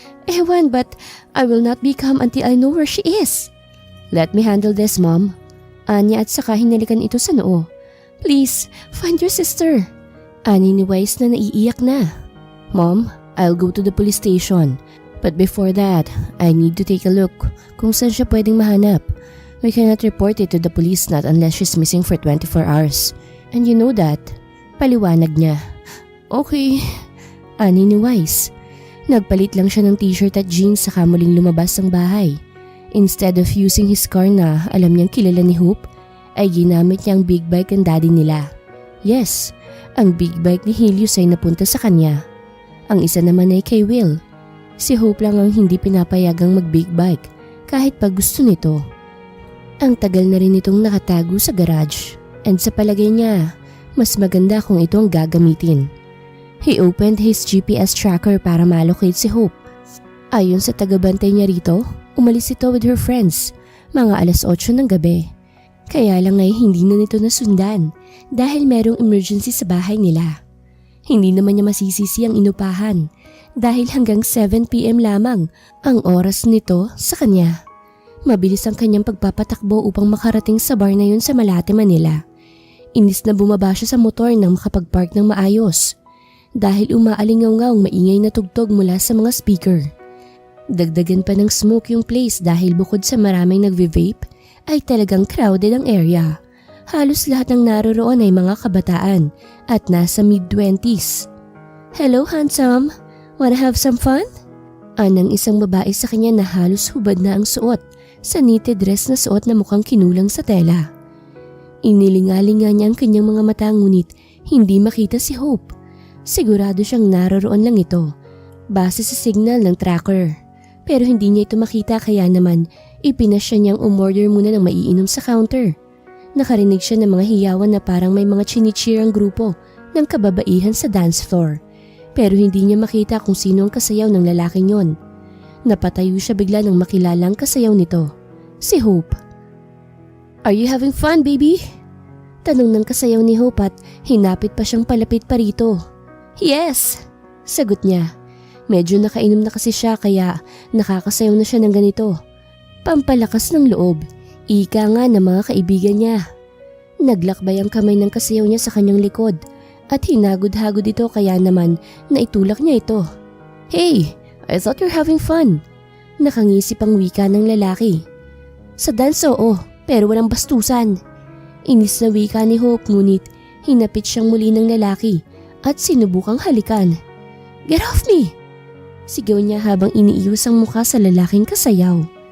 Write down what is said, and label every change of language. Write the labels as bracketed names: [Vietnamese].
[English] Ewan, but I will not be calm until I know where she is. Let me handle this, Mom. [Filipino] Anya at saka hinalikan ito sa noo. Please, find your sister. Ani ni Wise na naiiyak na. [English] Mom, I'll go to the police station. But before that, I need to take a look kung saan siya pwedeng mahanap. We cannot report it to the police not unless she's missing for 24 hours. And you know that. Paliwanag niya. Okay. Ani ni Wise. [Filipino] Nagpalit lang siya ng t-shirt at jeans saka muling lumabas ng bahay. Instead of using his car na alam niyang kilala ni Hope, ay ginamit niya ang big bike ng daddy nila. Yes, ang big bike ni Helios ay napunta sa kanya. Ang isa naman ay kay Will. Si Hope lang ang hindi pinapayagang mag-big bike kahit pag gusto nito. Ang tagal na rin itong nakatago sa garage and sa palagay niya, mas maganda kung ito ang gagamitin. [English] He opened his GPS tracker para ma-locate si Hope. [Filipino] Ayon sa tagabantay niya rito, umalis ito with her friends, mga 8:00 ng gabi. Kaya lang ay hindi na nito nasundan dahil merong emergency sa bahay nila. Hindi naman niya masisisi ang inupahan dahil hanggang 7 PM lamang ang oras nito sa kanya. Mabilis ang kanyang pagpapatakbo upang makarating sa bar na yun sa Malate, Manila. Inis na bumaba siya sa motor nang makapag-park ng maayos dahil umaalingaw-ngaw maingay na tugtog mula sa mga speaker. Dagdagan pa ng smoke yung place dahil bukod sa maraming nagve-vape ay talagang crowded ang area. Halos lahat ng naroroon ay mga kabataan at nasa mid-20s. [English] "Hello handsome, wanna have some fun?" [Filipino] Anang isang babae sa kanya na halos hubad na ang suot sa knitted dress na suot na mukhang kinulang sa tela. Inilingalinga niya ang kanyang mga mata ngunit hindi makita si Hope. Sigurado siyang naroroon lang ito base sa signal ng tracker. Pero hindi niya ito makita kaya naman ipinasya niyang umorder muna ng maiinom sa counter. Nakarinig siya ng mga hiyawan na parang may mga chinicheer ang grupo ng kababaihan sa dance floor. Pero hindi niya makita kung sino ang kasayaw ng lalaking yon. Napatayo siya bigla nang makilala ang kasayaw nito, si Hope. "Are you having fun, baby?" Tanong ng kasayaw ni Hope at hinapit pa siyang palapit pa rito. "Yes," sagot niya. Medyo nakainom na kasi siya kaya nakakasayaw na siya ng ganito. Pampalakas ng loob, ika nga ng mga kaibigan niya. Naglakbay ang kamay ng kasayaw niya sa kanyang likod at hinagod-hagod ito kaya naman naitulak niya ito. [English] "Hey, I thought you're having fun." [Filipino] Nakangisip ang wika ng lalaki. "Sa dance oo, pero walang bastusan." Inis na wika ni Hope ngunit hinapit siyang muli ng lalaki at sinubukang halikan. "Get off me!" Sigaw niya habang iniiyos ang mukha sa lalaking kasayaw.